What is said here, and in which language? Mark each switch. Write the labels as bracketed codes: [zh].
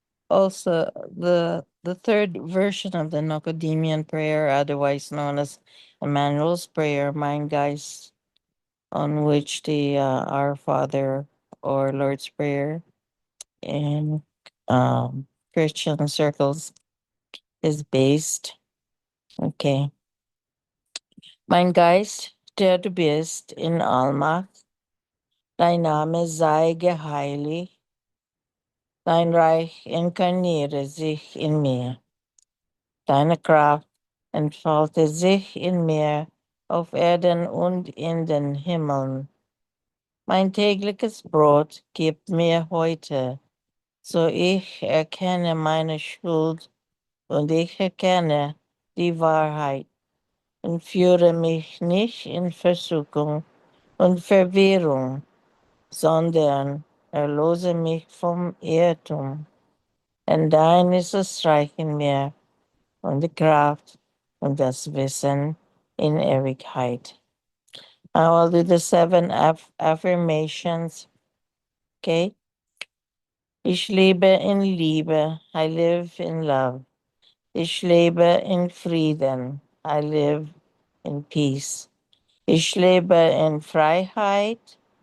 [en] Also, the third version of the Nicodemian prayer, otherwise known as Emmanuel's Prayer, Mein Geist, on which the Our Father or Lord's Prayer in Christian circles is based. Okay. [de] Mein Geist, der du bist in Allmacht, dein Name sei geheiligt, dein Reich inkarniere sich in mir. Deine Kraft entfalte sich in mir auf Erden und in den Himmeln. Mein tägliches Brot gib mir heute, so ich erkenne meine Schuld und ich erkenne die Wahrheit und führe mich nicht in Versuchung und Verwirrung, sondern erlose mich vom Irrtum. Denn dein ist das Reich in mir und die Kraft und das Wissen in Ewigkeit. [en] Now I'll do the seven affirmations. [de] Okay. Ich lebe in Liebe. [en] I live in love. [de] Ich lebe in Frieden. [en] I live in peace. [de] Ich lebe in Freiheit.